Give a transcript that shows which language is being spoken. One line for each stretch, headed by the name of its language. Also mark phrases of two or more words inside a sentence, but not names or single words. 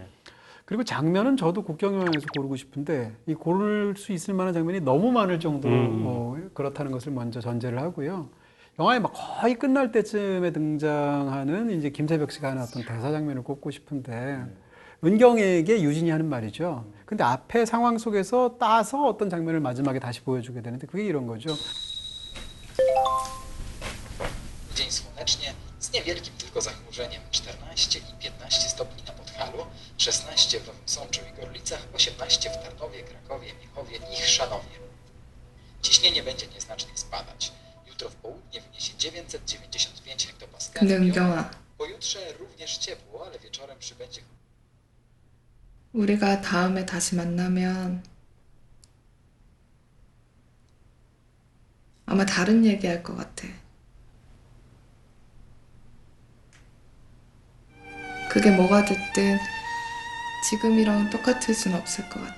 Korean: 그리고 장면은 저도 국경의 왕에서 고르고 싶은데 이 고를 수 있을 만한 장면이 너무 많을 정도로 그렇다는 것을 먼저 전제를 하고요. 영화의 막 거의 끝날 때쯤에 등장하는 이제 김세벽 씨가 하는 어떤 대사 장면을 꼽고 싶은데 은경에게 유진이 하는 말이죠. 근데 앞에 상황 속에서 따서 어떤 장면을 마지막에 다시 보여주게 되는데 그게 이런 거죠.
Polish: Dzień słonecznie, z niewielkim tylko zachmurzeniem 14 i 15 stopni na Podhalu, 16 w Nowym Sączu i Gorlicach, 18 w Tarnowie, Krakowie, Miechowie i Chrzanowie. Ciśnienie będzie nieznacznie spadać. Jutro w południe wyniesie 995 hektopaskali.
Korean: 근데 은경아,
Polish: Pojutrze również ciepło, ale wieczorem przybędzie
Korean: 우리가 다음에 다시 만나면 아마 다른 얘기할 것 같아. 그게 뭐가 됐든 지금이랑 똑같을 순 없을 것 같아.